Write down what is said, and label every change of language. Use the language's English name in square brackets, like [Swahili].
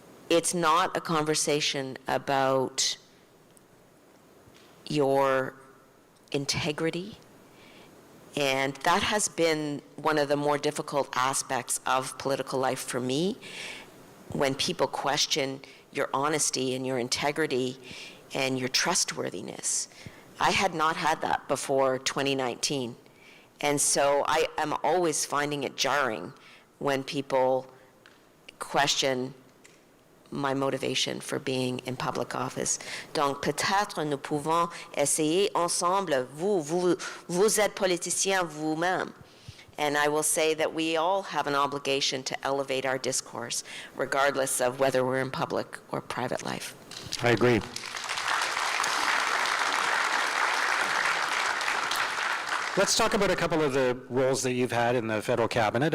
[English] It's not a conversation about your integrity, and that has been one of the more difficult aspects of political life for me, when people question your honesty and your integrity and your trustworthiness. I had not had that before 2019. And so I am always finding it jarring when people question my motivation for being in public office. [French] Donc peut-être nous pouvons essayer ensemble, vous êtes politicien vous-même. [English] And I will say that we all have an obligation to elevate our discourse, regardless of whether we're in public or private life. I agree. Let's talk about a couple of the roles that you've had in the federal cabinet.